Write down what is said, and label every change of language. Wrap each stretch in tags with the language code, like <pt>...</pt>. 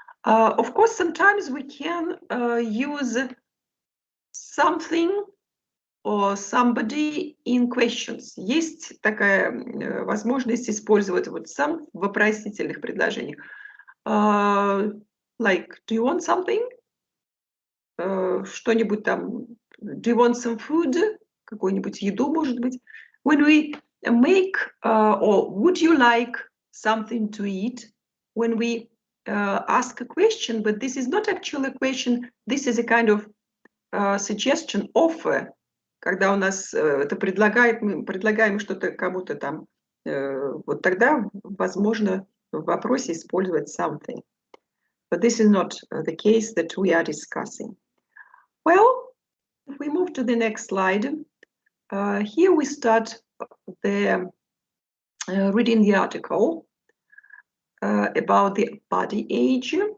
<en>Of course, sometimes we can use something or somebody in questions.</en> <ru>Есть такая возможность использовать вот сам в вопросительных предложениях.</ru> <en>Like, do you want something?</en> <ru>Что-нибудь там,</ru> <en>do you want some food?</en> <ru>Какую-нибудь еду, может быть.</ru> <en>When we make, or would you like something to eat? When we ask a question, but this is not actually a question, this is a kind of suggestion, offer.</en> <ru>Когда у нас это предлагает, мы предлагаем что-то кому-то там, вот тогда возможно в вопросе использовать something.</ru> <en>But this is not the case that we are discussing. Well, if we move to the next slide, here we start the reading the article about the body age.</en>